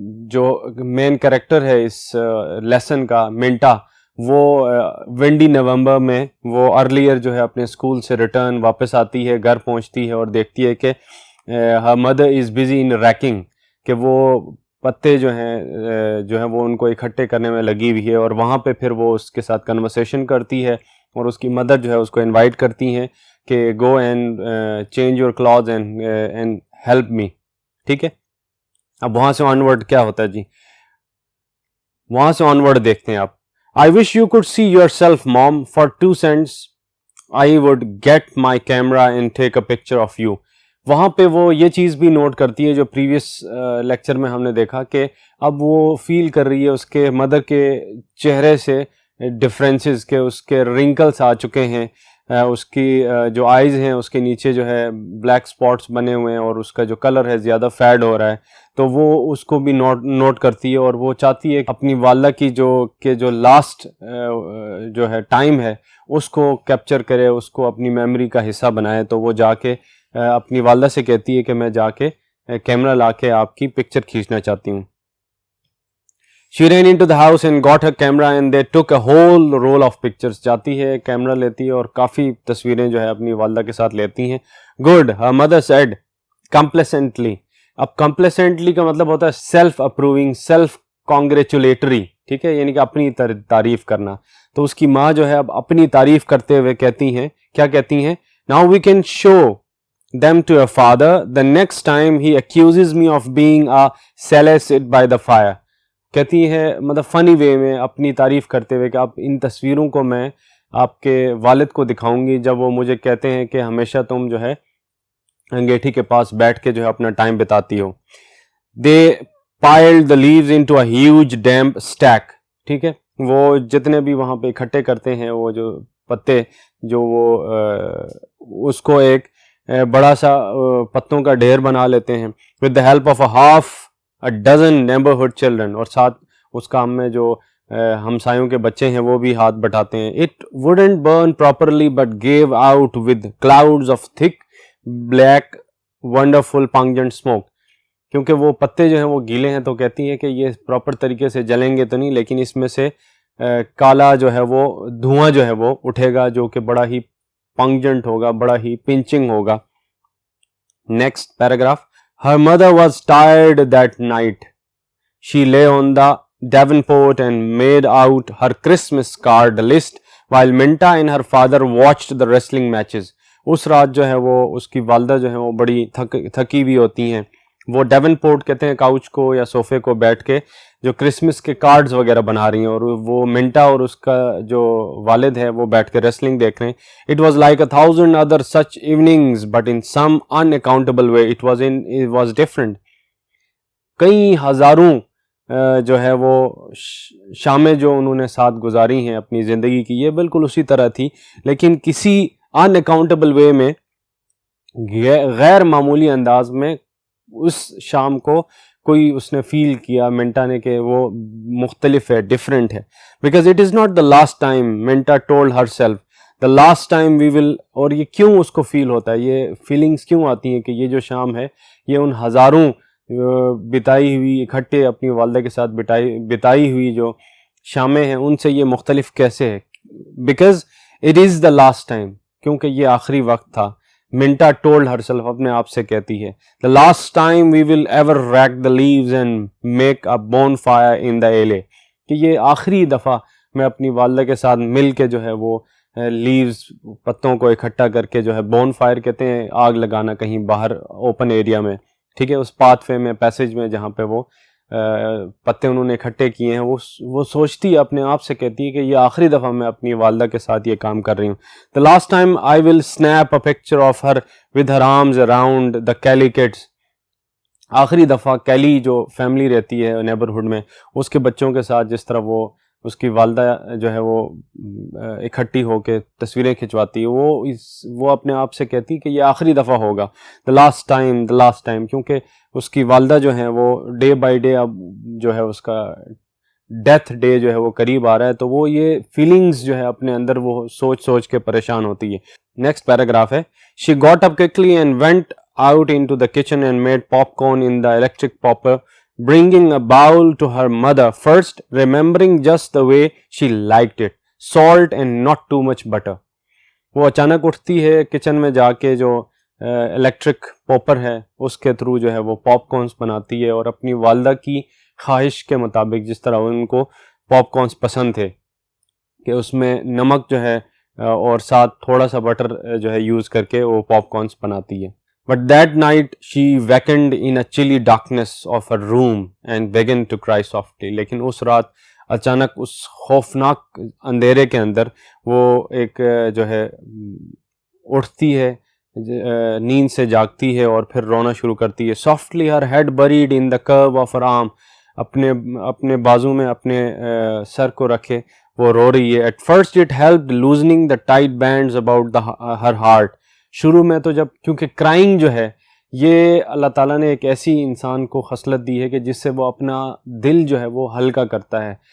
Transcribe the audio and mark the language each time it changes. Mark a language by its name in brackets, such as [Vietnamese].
[Urdu] جو مین کریکٹر ہے اس لیسن کا, منٹا, وہ ونڈی نومبر میں وہ ارلیئر جو ہے اپنے اسکول سے ریٹرن واپس آتی ہے, گھر پہنچتی ہے اور دیکھتی ہے کہ [English] her mother is busy in racking, [Urdu] کہ وہ پتے جو ہیں وہ ان کو اکٹھے کرنے میں لگی ہوئی ہے, اور وہاں پہ پھر وہ اس کے ساتھ کنورسیشن کرتی ہے اور اس کی مدر جو ہے اس کو انوائٹ کرتی ہیں کہ [English] go and change your clothes and help me. [Urdu] ٹھیک ہے, اب وہاں سے آن ورڈ کیا ہوتا ہے جی, وہاں سے آن ورڈ دیکھتے ہیں آپ. [English] I wish you could see yourself, mom. For 2 cents I would get my camera and take a picture of you. [Urdu] وہاں پہ وہ یہ چیز بھی نوٹ کرتی ہے جو پریویس لیکچر میں ہم نے دیکھا کہ اب وہ فیل کر رہی ہے اس کے مدر کے چہرے سے ڈفرینسز, کہ اس کے رنکلس آ چکے ہیں, اس کی جو آئیز ہیں اس کے نیچے جو ہے بلیک سپاٹس بنے ہوئے ہیں اور اس کا جو کلر ہے زیادہ فیڈ ہو رہا ہے, تو وہ اس کو بھی نوٹ کرتی ہے اور وہ چاہتی ہے اپنی والدہ کی جو لاسٹ جو ہے ٹائم ہے اس کو کیپچر کرے, اس کو اپنی میموری کا حصہ بنائے. تو وہ جا کے اپنی والدہ سے کہتی ہے کہ میں جا کے کیمرہ لا کے آپ کی پکچر کھینچنا چاہتی ہوں. [English] She ran into the house and got her camera and they took a whole roll of pictures. [Urdu] جاتی ہے, کیمرہ لیتی ہے اور کافی تصویریں جو ہے اپنی والدہ کے ساتھ لیتی ہیں. [English] Good, her mother said complacently. [Urdu] اب complacently کا مطلب ہوتا ہے سیلف اپروونگ, سیلف کانگریچولیٹری. ٹھیک ہے, یعنی کہ اپنی تعریف کرنا. تو اس کی ماں جو ہے اب اپنی تعریف کرتے ہوئے کہتی ہیں, کیا کہتی ہیں, [English] Now we can show them to your father the next time he accuses me of being a celibate by the fire. [Urdu] کہتی ہے مطلب فنی وے میں اپنی تعریف کرتے ہوئے کہ آپ ان تصویروں کو میں آپ کے والد کو دکھاؤں گی جب وہ مجھے کہتے ہیں کہ ہمیشہ تم جو ہے انگیٹھی کے پاس بیٹھ کے جو ہے اپنا ٹائم بتاتی ہو. [English] They piled the leaves into a huge damp stack. [Urdu] ٹھیک ہے, وہ جتنے بھی وہاں پہ اکٹھے کرتے ہیں وہ جو پتے, جو وہ اس کو ایک بڑا سا پتوں کا ڈھیر بنا لیتے ہیں. [English] with the help of a dozen neighborhood children, [Urdu] اور ساتھ اس کام میں جو ہمسایوں کے بچے ہیں وہ بھی ہاتھ بٹاتے ہیں. [English] it wouldn't burn properly but gave out with clouds of thick black wonderful pungent smoke. [Urdu] کیونکہ وہ پتے جو ہیں وہ گیلے ہیں, تو کہتی ہیں کہ یہ پراپر طریقے سے جلیں گے تو نہیں, لیکن اس میں سے کالا جو ہے وہ دھواں جو ہے وہ اٹھے گا جو کہ بڑا ہی پنگجنٹ ہوگا, بڑا ہی پنچنگ ہوگا. Next paragraph. [English] Her mother was tired that night. She lay on the Davenport and made out her Christmas card list while Minta and her father watched the wrestling matches. [Urdu] اس رات جو ہے وہ اس کی والدہ جو ہے وہ بڑی تھکی ہوئی ہوتی ہیں. وہ ڈیون پورٹ کہتے ہیں کاؤچ کو یا صوفے کو بیٹھ کے جو کرسمس کے کارڈز وغیرہ بنا رہی ہیں, اور وہ منٹا اور اس کا جو والد ہے وہ بیٹھ کے ریسلنگ دیکھ رہے ہیں. [English] It was like 1,000 other such evenings but in some unaccountable way it was different. [Urdu] کئی ہزاروں جو ہے وہ شامیں جو انہوں نے ساتھ گزاری ہیں اپنی زندگی کی, یہ بالکل اسی طرح تھی, لیکن کسی [English] unaccountable way [Urdu] میں, غیر معمولی انداز میں اس شام کو کوئی اس نے فیل کیا منٹا نے کہ وہ مختلف ہے, ڈفرینٹ ہے. [English] Because it is not the last time, Minta told herself, the last time we will. [Urdu] اور یہ کیوں اس کو فیل ہوتا ہے, یہ فیلنگس کیوں آتی ہیں کہ یہ جو شام ہے یہ ان ہزاروں بتائی ہوئی اکٹھے اپنی والدہ کے ساتھ بتائی ہوئی جو شامیں ہیں ان سے یہ مختلف کیسے ہے. [English] because it is the last time, [Urdu] کیونکہ یہ آخری وقت تھا. [English] Minta told herself, [Urdu] اپنے آپ سے کہتی ہے, [English] the last time we will ever rack the leaves and make a bonfire in the alley. [Urdu] کہ یہ آخری دفعہ میں اپنی والدہ کے ساتھ مل کے جو ہے وہ لیوز پتوں کو اکٹھا کر کے جو ہے بون فائر کہتے ہیں آگ لگانا کہیں باہر اوپن ایریا میں, ٹھیک ہے, اس پاتھ وے میں پیسیج میں جہاں پہ وہ پتے انہوں نے اکٹھے کیے ہیں, وہ سوچتی ہے اپنے آپ سے, کہتی ہے کہ یہ آخری دفعہ میں اپنی والدہ کے ساتھ یہ کام کر رہی ہوں. [English] The last time I will snap a picture of her with her arms around the Kelly kids. [Urdu] آخری دفعہ کیلی جو فیملی رہتی ہے نیبرہڈ میں, اس کے بچوں کے ساتھ جس طرح وہ اس کی والدہ جو ہے وہ اکٹھی ہو کے تصویریں کھنچواتی ہے, وہ اپنے آپ سے کہتی کہ یہ آخری دفعہ ہوگا. [English] the last time, [Urdu] کیونکہ اس کی والدہ جو ہیں وہ ڈے بائی ڈے اب جو ہے اس کا ڈیتھ ڈے جو ہے وہ قریب آ رہا ہے, تو وہ یہ فیلنگز جو ہے اپنے اندر وہ سوچ کے پریشان ہوتی ہے. نیکسٹ پیراگراف ہے, [English] she got up quickly and went out into the kitchen and made popcorn in the electric popper, bringing a bowl to her mother, first remembering just the way she liked it, salt and not too much butter. [Urdu] وہ اچانک اٹھتی ہے kitchen میں جا کے, جو electric pauper ہے اس کے تھرو جو ہے وہ پاپ کارنس بناتی ہے, اور اپنی والدہ کی خواہش کے مطابق جس طرح ان کو پاپ کارنس پسند تھے کہ اس میں نمک جو ہے اور ساتھ تھوڑا سا بٹر جو ہے یوز کر کے وہ پاپ کارنس بناتی ہے. [English] But that night she wakened in a chilly darkness of her room and began to cry softly. [Urdu] لیکن اس رات اچانک اس خوفناک اندھیرے کے اندر وہ ایک جو ہے اٹھتی ہے, نیند سے جاگتی ہے اور پھر رونا شروع کرتی ہے. [English] Softly her head buried in the curve of her arm. [Urdu] اپنے بازو میں اپنے سر کو رکھے وہ رو رہی ہے. [English] At first it helped loosening the tight bands about her heart. [Urdu] شروع میں تو جب, کیونکہ کرائنگ جو ہے یہ اللہ تعالیٰ نے ایک ایسی انسان کو خصلت دی ہے کہ جس سے وہ اپنا دل جو ہے وہ ہلکا کرتا ہے.